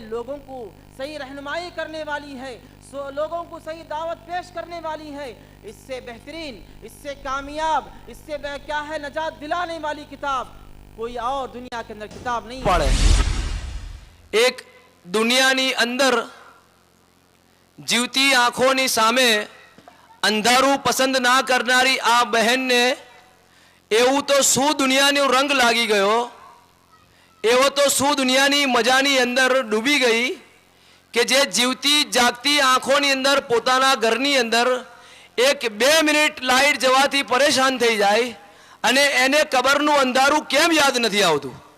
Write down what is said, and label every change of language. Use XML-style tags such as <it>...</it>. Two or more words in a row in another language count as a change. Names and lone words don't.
<ur>لوگوں کو صحیح رہنمائی کرنے والی ہے، لوگوں کو صحیح دعوت پیش کرنے والی ہے۔ اس سے بہترین، اس سے کامیاب، اس سے کیا ہے نجات دلانے والی کتاب کوئی اور دنیا کے اندر کتاب نہیں</ur> <gu>پڑھے۔ એક દુનિયા ની અંદર જીવતી આંખોની સામે અંધારું પસંદ ના કરનારી આ બહેનને એવું તો શું દુનિયાનો રંગ લાગી ગયો, એવો તો શું દુનિયાની મજાની અંદર ડૂબી ગઈ કે જે જીવતી જાગતી આંખોની અંદર પોતાના ઘરની અંદર 1-2 મિનિટ લાઇટ જવાથી પરેશાન થઈ જાય અને એને કબરનું અંધારું કેમ યાદ નથી આવતું।</gu>